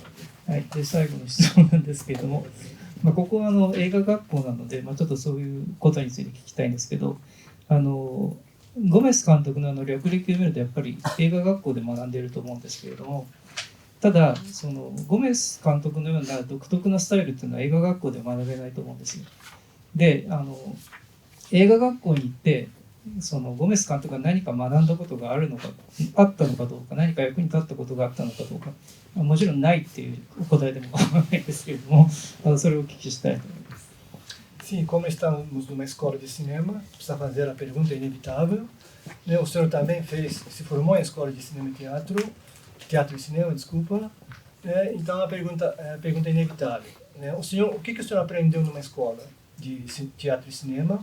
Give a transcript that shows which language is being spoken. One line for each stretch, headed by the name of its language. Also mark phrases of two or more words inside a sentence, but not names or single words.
Japanese: はい、で最後の質問なんですけれども、ここは映画学校なので、ちょっとそういうことについて聞きたいんですけど、ゴメス監督の略歴を見るとやっぱり映画学校で学んでいると思うんですけれども、ただそのゴメス監督のような独特なスタイルっていうのは映画学校で学べないと思うんですよ。で映画学校に行ってそのゴメス監督が何か学んだことがあったのかどうか、何か役に立ったことがあったのかどうか、もちろんないっていうお答えでも構わないですけれども、それをお聞きしたいと思います。
Portuguese: Sim, como estamos numa escola de cinema, precisa fazer a pergunta inevitável. O senhor também se formou em escola de cinema e teatro e cinema, desculpa. Então a pergunta é inevitável. O que o senhor aprendeu numa escola de teatro e cinema?